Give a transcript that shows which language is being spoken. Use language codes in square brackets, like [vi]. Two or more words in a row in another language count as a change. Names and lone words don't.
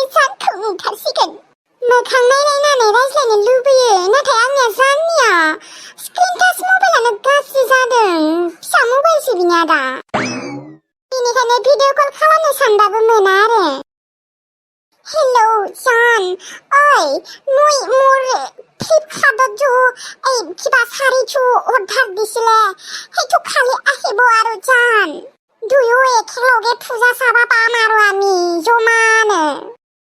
[brx] जानखौ नुथारसिगोन मोखां नायलायनानै रायज्लायनो लुबैयो नाथाय आंनिया जाननिया स्क्रिन टाच मबाइलानो गाज्रि जादों फिसा मबाइलसो बिनिया दा बेनिखायनो भिडिअ कल खालामनो सानबाबो मोना आरो हेलौ [as] জান ওই মুই মোর ফ্লিপকার্টত जो এই কিবা শাড়ীটো অৰ্ডাৰ দিছিলে সেইটো খালি আহিব আৰু জান দুয়ো একেলগে পূজা চাবা পাম আৰু আমি জমানে